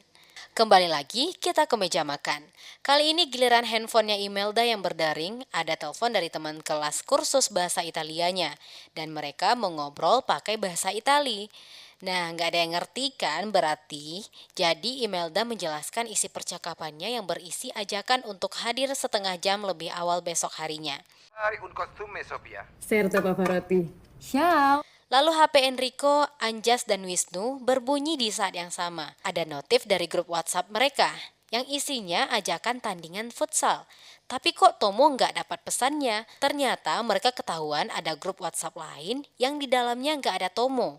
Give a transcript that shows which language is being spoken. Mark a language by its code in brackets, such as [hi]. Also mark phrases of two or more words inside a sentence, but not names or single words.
[id] Kembali lagi kita ke meja makan. Kali ini giliran handphonenya Imelda yang berdering, ada telepon dari teman kelas kursus bahasa Italianya. Dan mereka mengobrol pakai bahasa Itali. Nah, nggak ada yang ngerti kan berarti? Jadi Imelda menjelaskan isi percakapannya yang berisi ajakan untuk hadir setengah jam lebih awal besok harinya. [it] Un costume, Sophia. Certo, Pavarotti. Ciao. [id] Lalu HP Enrico, Anjas, dan Wisnu berbunyi di saat yang sama. Ada notif dari grup WhatsApp mereka yang isinya ajakan tandingan futsal. Tapi kok Tomo nggak dapat pesannya? Ternyata mereka ketahuan ada grup WhatsApp lain yang di dalamnya nggak ada Tomo.